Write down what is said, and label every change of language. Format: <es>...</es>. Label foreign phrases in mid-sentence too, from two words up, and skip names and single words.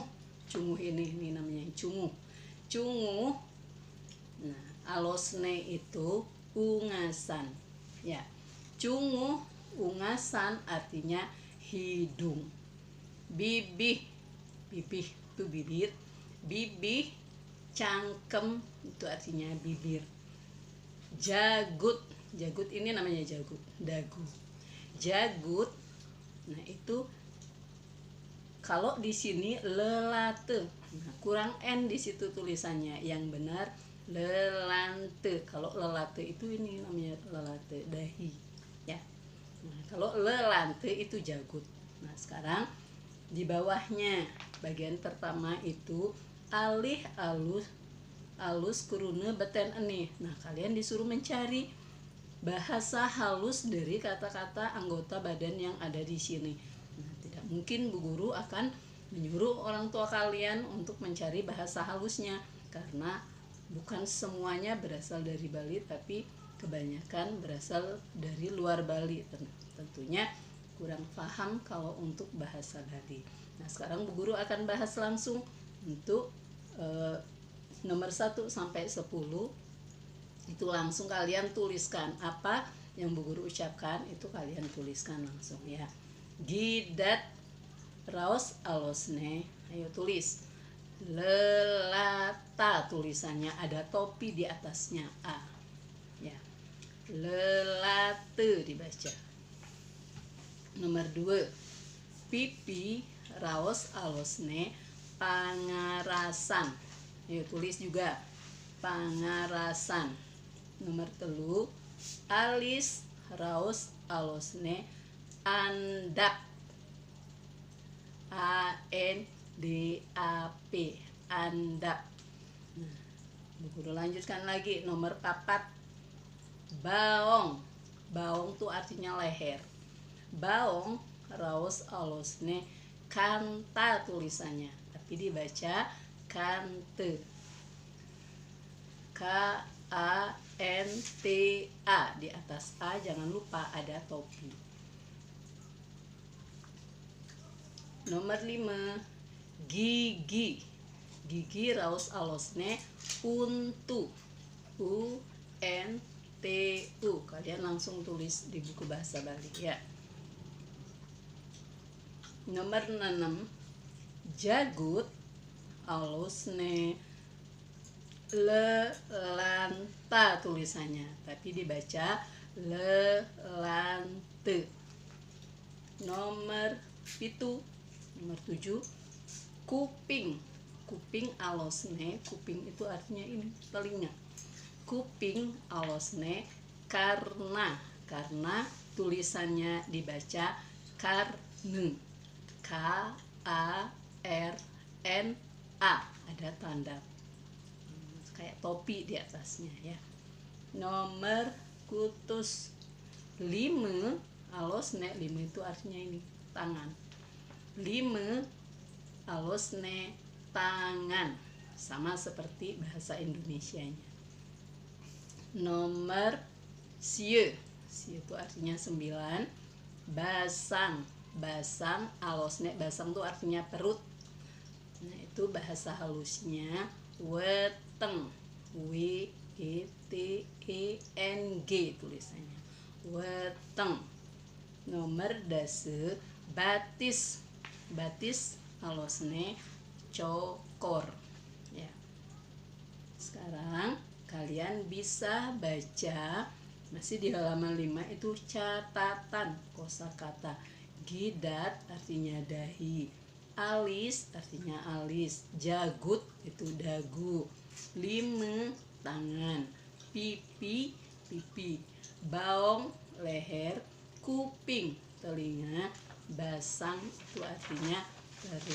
<id>Cunguh ini namanya cunguh. Cunguh, nah alosne itu ungasan ya. Cunguh ungasan artinya hidung. Bibih, bibih itu bibir.</id> <ban>Bibih cangkem</ban> <id>itu artinya bibir. Jagut, jagut ini namanya jagut, dagu. Jagut, nah itu kalau di sini lelate. Nah, kurang n di situ tulisannya. Yang benar lelante. Kalau lelate itu ini namanya lelate dahi ya. Nah, kalau lelante itu jagut. Nah, sekarang di bawahnya bagian pertama itu</id> <ban>alih alus kurune beten eni.</ban> <id>Nah, kalian disuruh mencari bahasa halus dari kata-kata anggota badan yang ada di sini. Nah, tidak mungkin Bu Guru akan menyuruh orang tua kalian untuk mencari bahasa halusnya, karena bukan semuanya berasal dari Bali, tapi kebanyakan berasal dari luar Bali. Tentunya kurang paham kalau untuk bahasa Bali. Nah, sekarang Bu Guru akan bahas langsung untuk nomor 1 sampai 10. Itu langsung kalian tuliskan apa yang Bu Guru ucapkan, itu kalian tuliskan langsung ya.</id> <ban>Gidat raos alosne,</ban> <id>ayo tulis. Lelata, tulisannya ada topi di atasnya A ya. Lelate dibaca. Nomor 2,</id> <ban>pipi raos alosne pangarasan.</ban> <id>Yuk tulis juga pangarasan.</id> <ban>Nomor telu alis raos alosne andap. ANDAP, andap.</ban> <id>Nah, Bu Guru lanjutkan lagi. Nomor 4 baong. Baong tuh artinya leher.</id> <ban>Baong raos alosne kanta</ban> <id>tulisannya, tapi dibaca kante. KANTA, di atas A jangan lupa ada topi. Nomor 5 gigi.</id> <ban>Gigi raos alosne untu.</ban> <id>UNTU. Kalian langsung tulis di buku bahasa Bali ya. Nomor 6</id> <ban>jagut alosne lelanta</ban> <id>tulisannya, tapi dibaca lelante. Nomor 7 kuping. Kuping alosne, kuping itu artinya ini telinga.</id> <ban>Kuping alosne karna.</ban> <id>Karena tulisannya dibaca karne. KARNA, ada tanda kayak topi di atasnya ya. Nomor kutus 5 alosne, 5 itu artinya ini tangan. 5 alosne tangan, sama seperti bahasa Indonesianya. Nomor sie. Sie itu artinya 9. Basang.</id> <ban>Basang alosne,</ban> <id>basang itu artinya perut. Nah, itu bahasa halusnya weteng. WETENG tulisannya. Weteng. Nomor 10 batis.</id> <ban>Batis alosne cokor</ban> <id>ya. Sekarang kalian bisa baca masih di halaman 5 itu catatan kosakata. Gidat artinya dahi, alis artinya alis, jagut itu dagu, 5 tangan, pipi pipi, baong leher, kuping telinga, basang itu artinya perut.</id>